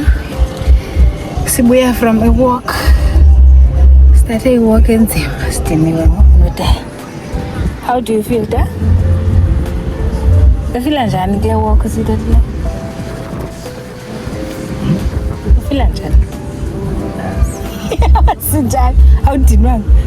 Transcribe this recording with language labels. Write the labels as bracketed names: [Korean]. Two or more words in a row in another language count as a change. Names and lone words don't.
[Zulu] Sibuya [English] from a walk. Started a walk [Zulu] enzima, sidiniwe ngokunuda. [English] How do you feel da? [Zulu] Ufila njani kule walk sidodla? Ufila njani? Sinjani? Awudinwanga?